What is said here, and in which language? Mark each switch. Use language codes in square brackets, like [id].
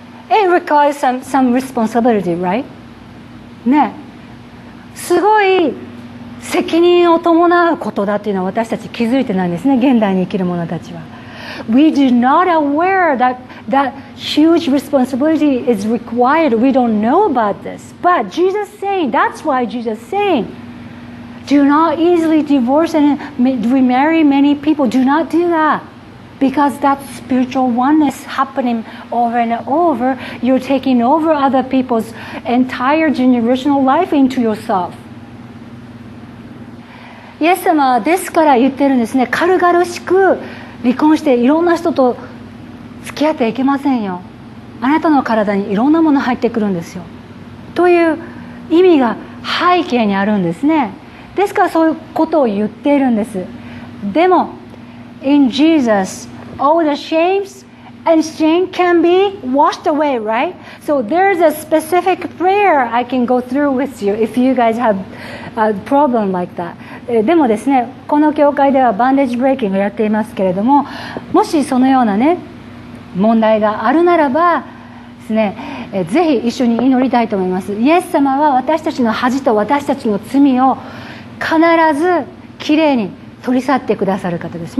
[en] It requires some responsibility, right? ね。 [ja] すごい責任を伴うことだっていうのは私たち気づいてないんですね、現代に生きる者たちは。 [en] We do not aware that huge responsibility is required. We don't know about this. But Jesus saying, that's why Jesus saying, do not easily divorce and remarry many people. Do not do that. Because that's spiritual oneness happening over and over. You're taking over other people's entire generational life into yourself. [ja] イエス様はですから言ってるんですね。軽々しく離婚していろんな人と付き合っていけませんよ。あなたの体にいろんなもの入ってくるんですよ。という意味が背景にあるんですね。ですからそういうことを言っているんです。でも [en] in Jesus, all the shames and sin can be washed away, right? So there's a specific prayer I can go through with you if you guys have a problem like that. [ja] でもですね、この教会ではバンデージブレイキングをやっていますけれども、もしそのようなね問題があるならばですね、ぜひ一緒に祈りたいと思います。イエス様は私たちの恥と私たちの罪を必ずきれいに取り去ってくださる方です。